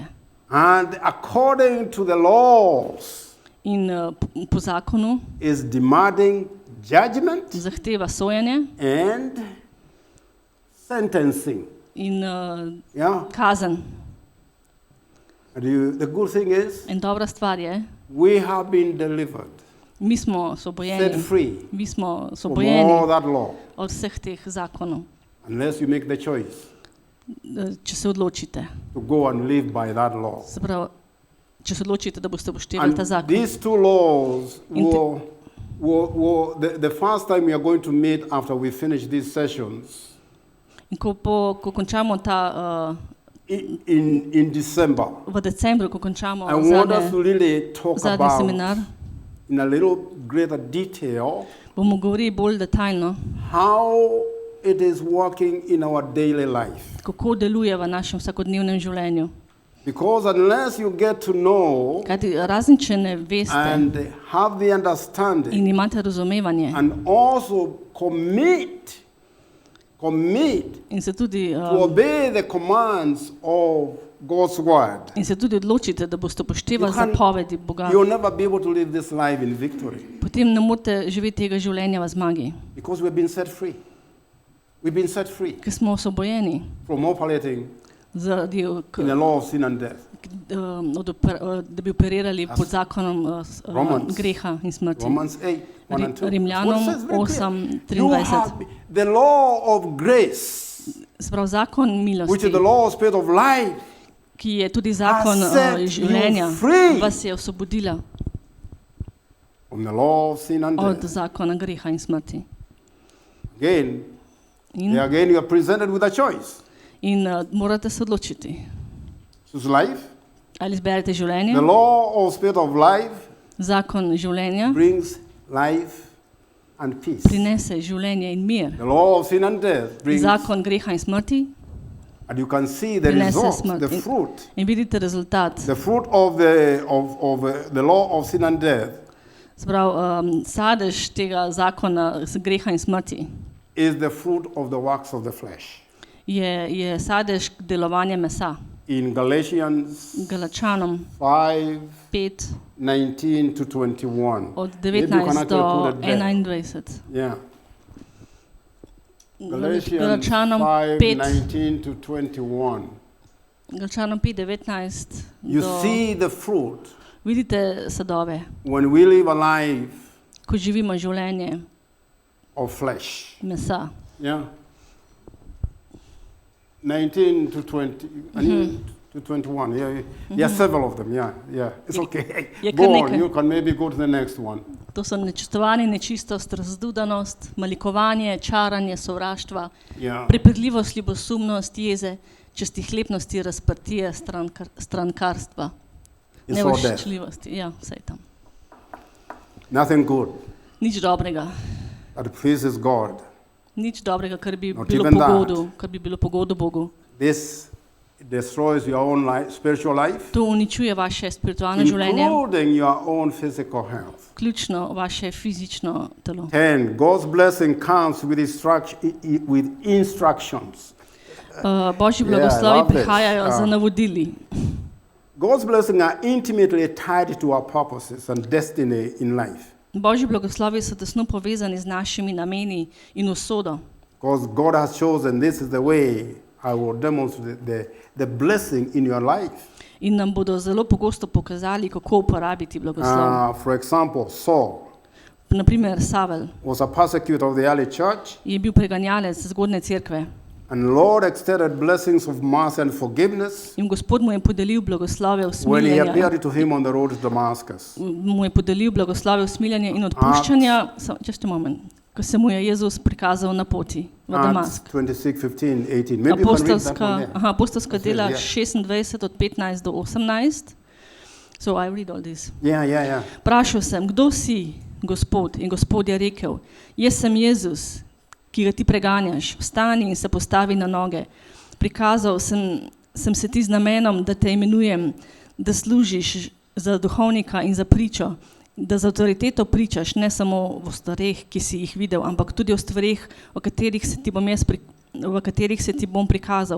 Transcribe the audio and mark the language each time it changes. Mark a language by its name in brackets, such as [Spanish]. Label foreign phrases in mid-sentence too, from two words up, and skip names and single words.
[English] And according to the laws, [Slovenian] In po zakonu [English] is demanding judgment [Slovenian] zahteva sojenje [English] and sentencing. [Slovenian] in [English] Yeah. [Slovenian] kazen. [English] And the good thing is, [Slovenian] In dobra stvar je, [English] we have been delivered, [Slovenian] mi smo [English] set [Slovenian] osvobojeni, [English] free [Slovenian] mi smo [English] from [Slovenian] osvobojeni [English] all that law, [Slovenian] od vseh teh zakonov, [English] unless you make the choice [Slovenian] če se odločite. [English] to go and live by that law. [Slovenian] Se pravi, če se odločite, da boste upoštevali [English] And [Slovenian] ta zakon. [English] these two laws In the- will the first time we are going to meet after we finish these sessions [Slovenian] In ko končamo ta [English] in December, [Slovenian] v decembru, ko končamo [English] I want us to really talk [Slovenian] zadnji [English] about [Slovenian] seminar, [English] in a little greater detail [Slovenian] bomo govorili bolj detaljno, [English] how it is working in our daily life. [Slovenian] kako deluje v našem vsakodnevnem življenju. [English] Because unless you get to know [Slovenian] Kajti razen če ne veste [English] and have the understanding [Slovenian] in imate razumevanje [English] and also commit commit [Slovenian] in se tudi, [English] to obey the commands of God's word, [Slovenian] in se tudi odločite, da boste upoštevali [English] You can't- [Slovenian] zapovedi Boga, [English] you'll never be able to live this life in victory [Slovenian] potem ne morete živeti tega življenja v zmagi, [English] because we've been set free. We've been set free [Slovenian] ker smo osvobojeni [English] from operating [Slovenian] zaradi, [English] in the law of sin and death. [Slovenian] da bi operirali pod zakonom [English] Romans. [Slovenian] greha in smrti. [English] Romans 8, 1 and 2. [Slovenian] Rimljanom [English] What it says very clear. 8, You 23. have the law of grace, [Slovenian] Sprav zakon [English] which [Slovenian] milosti, [English] is the law of spirit of life, [Slovenian] ki je tudi zakon [English] set you [Slovenian] življenja, [English] free. [Slovenian] vas je osvobodila [English] from the law of sin and [Slovenian] od [English] death. [Slovenian] zakona greha in smrti. [English] Again, [Slovenian] In, [English] again, you are presented with a choice. [Slovenian] morate se odločiti. [English] Choose life. [Slovenian] Ali izberete življenje, [English] The law of spirit of life [Slovenian] zakon življenja [English] brings life and peace. [Slovenian] prinese življenje in mir. [English] The law of sin and death brings, [Slovenian] Zakon greha in smrti [English] and you can see the [Slovenian] prinese [English] result, [Slovenian] smrt. [English] the fruit. [Slovenian] In vidite rezultat. [English] The fruit of the law of sin and death [Slovenian] Sprav, sadež tega zakona greha in smrti [English] is the fruit of the works of the flesh. [Slovenian] je sadež delovanja mesa. [English] In Galatians [Slovenian] Galačanom 5, 5 [English] 19 to 21. [Slovenian] od [English] Maybe you can 19 actually [Slovenian] do [English] put it there. 21. Yeah. Galatians [Slovenian] Galačanom 5, 5, [English] 19 to 21. [Slovenian] Galačanom 5, 19 [English] You [Slovenian] do, [English] see the fruit [Slovenian] vidite sadove, [English] when we live a life [Slovenian] ko živimo življenje [English] of flesh. [Slovenian] mesa. [English] Yeah. 19 to 20, to 21. Yeah, yeah, several of them. Yeah, yeah. It's okay. [Slovenian] Je [English] Go [Slovenian] kar [English] on. [Slovenian] nekaj. [English] You can maybe go to the next one. [Slovenian] To so nečistovanje, nečistost, razdudanost, malikovanje, čaranje, sovraštva, [English] Yeah. [Slovenian] prepirljivost, ljubosumnost, jeze, čestihlepnosti, razprtije, strankarstva, [English] It's all there. [Slovenian] nevoščljivosti. Ja, vse je tam. [English] Nothing good [Slovenian] Nič dobrega. [English] that pleases God. [Slovenian] Nič dobrega, kar bi [English] Not [Slovenian] bilo [English] even that. [Slovenian] pogodu, kar bi bilo pogodu Bogu. [English] This destroys your own life, spiritual life, [Slovenian] To uničuje vaše spiritualno življenje, [English] including your own physical health. [Slovenian] ključno vaše fizično telo. [English] 10. God's blessing comes with instructions. [Slovenian] Božji [English] Yeah, [Slovenian] blagoslovi [English] love this. [Slovenian] prihajajo z navodili. [English] God's blessings are intimately tied to our purposes and destiny in life. [Slovenian] Božji blagoslovi so tesno povezani z našimi nameni in usodo. [English] Because God has chosen this is the way I will demonstrate the blessing in your life. [Slovenian] In nam bodo zelo pogosto pokazali, kako uporabiti blagoslov. [English] For example, Saul [Slovenian] Naprimer, Savel [English] was a persecutor of the early church, [Slovenian] je bil preganjalec zgodne cerkve [English] and Lord extended blessings of mercy and forgiveness [Slovenian] in Gospod mu je podelil blagoslove [English] when he [Slovenian] usmiljanja. [English] appeared to him on the road to Damascus. [Slovenian] Mu je podelil blagoslove usmiljanja in odpuščanja, [English] just a moment, [Slovenian] ko se mu je Jezus prikazal na poti v [English] Acts [Slovenian] Damask. [English] 26, 15, 18. Maybe you can read that one there. [Slovenian] Apostolska dela [English] Yeah. [Slovenian] 26 od 15 do 18. [English] So I read all this. Yeah. [Slovenian] Vprašal sem, kdo si, Gospod? In Gospod je rekel, jaz sem Jezus, ki ga ti preganjaš, vstani in se postavi na noge. Prikazal sem se ti z namenom, da te imenujem, da služiš za duhovnika in za pričo, da z avtoriteto pričaš ne samo o stvareh, ki si jih videl, ampak tudi o stvareh, v katerih se ti bom prikazal.